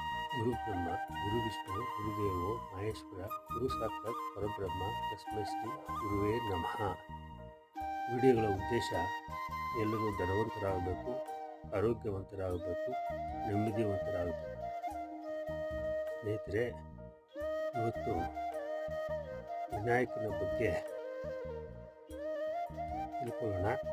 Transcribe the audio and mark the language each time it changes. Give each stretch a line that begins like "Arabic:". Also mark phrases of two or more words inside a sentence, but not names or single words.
Sanskrit: ಗುರು ಬ್ರಹ್ಮ, ಗುರು ವಿಷ್ಣು, ಗುರುದೇವೋ ಮಹೇಶ್ವರ, ಗುರು ಸಾಕ್ಷಾತ್ ಪರಬ್ರಹ್ಮ, ತಸ್ಮೈ ಶ್ರೀ ಗುರುವೇ ನಮಃ.
Kannada: ವಿಡಿಯೋಗಳ ಉದ್ದೇಶ ಎಲ್ಲರೂ ಧನವಂತರಾಗಬೇಕು, ಆರೋಗ್ಯವಂತರಾಗಬೇಕು, ನೆಮ್ಮದಿವಂತರಾಗಬೇಕು. ಸ್ನೇಹಿತರೆ, ಇವತ್ತು ವಿನಾಯಕನ ಬಗ್ಗೆ ತಿಳ್ಕೊಳ್ಳೋಣ.